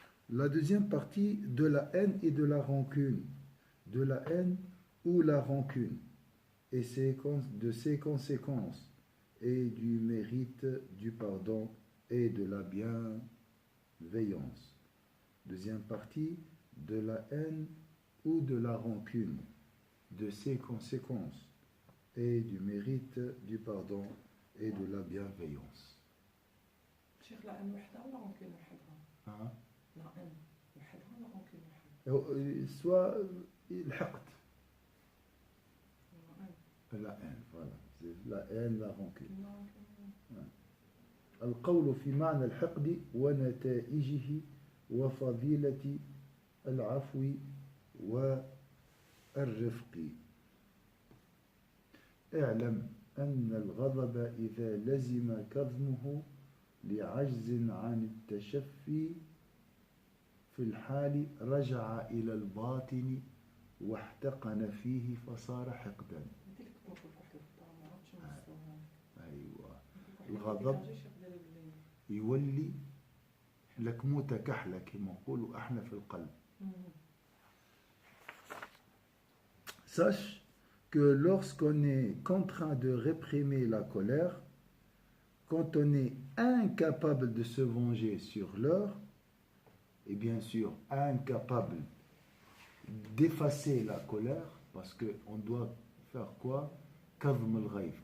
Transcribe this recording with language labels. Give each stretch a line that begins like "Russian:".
French: La deuxième partie de la haine et de la rancune. De la haine ou la rancune et de ses conséquences et du mérite du pardon et de la bienveillance. Deuxième partie, de la haine ou de la rancune, de ses conséquences et du mérite du pardon et de la bienveillance.
Arabic: شيخ لا haine وحدها ولا rancune وحدها؟
French: Hein?
Arabic: لا haine وحدها ولا rancune وحدها؟
French: Soit الحقد. La haine, voilà. C'est la haine, la rancune. Non,
Arabic: القول في معنى الحقد ونتائجه وفضيلة العفو والرفق. اعلم أن الغضب إذا لزم كظمه لعجز عن التشفي في الحال رجع إلى الباطن واحتقن فيه فصار حقدا. ديك كنت نقول واحد الخطره ما عرفتش نوصلها. أيوة. واحد الغضب ما كيجيش يقدر يبين. يولي لك موتة كحلة كما نقولوا احنا في القلب.
French: Sache que lorsqu'on est contraint de réprimer la colère, quand on est incapable de se venger sur l'heure, et bien sûr incapable d'effacer la colère, parce qu'on doit faire quoi? Kazm al-ghayb.